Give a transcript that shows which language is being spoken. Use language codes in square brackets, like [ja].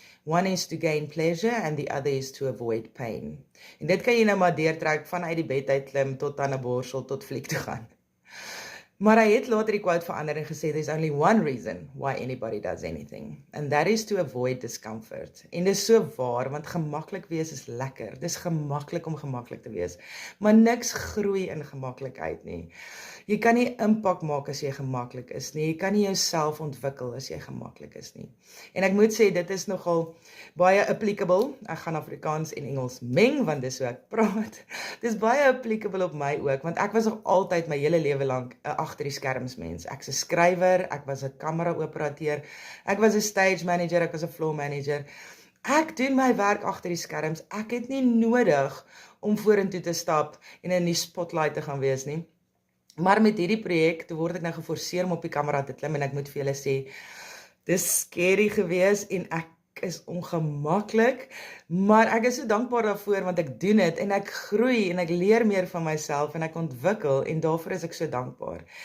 [en] One is to gain pleasure and the other is to avoid pain." [af] En dit kan jy nou maar deurtrek vanuit die bed uit klim tot aan 'n borsel tot fliek toe gaan. Maar hy het later die quote verander en gesê, [en] "There's only one reason why anybody does anything, and that is to avoid discomfort." [af] En dis so waar, want gemaklik wees is lekker. Dis gemaklik om gemaklik te wees, maar niks groei in gemaklikheid nie. Jy kan nie impak maak as jy gemaklik is nie. Jy kan nie jouself ontwikkel as jy gemaklik is nie. En ek moet sê, dit is nogal baie applicable. Ek gaan Afrikaans en Engels meng, want dis hoe ek praat. Dis baie applicable op my ook, want ek was nog altyd my hele lewe lank 'n agter die skerms mens. Ek's 'n skrywer, ek was 'n kamera-operateur, ek was 'n stage manager, ek was 'n floor manager. Ek doen my werk agter die skerms. Ek het nie nodig om vorentoe te stap en in die spotlight te gaan wees nie. Maar met hierdie projek, toe word ek nou geforseer om op die kamera te klim en ek moet vir julle sê, dis scary gewees en ek is ongemaklik, maar ek is so dankbaar daarvoor want ek doen dit en ek groei en ek leer meer van myself en ek ontwikkel en daarvoor is ek so dankbaar.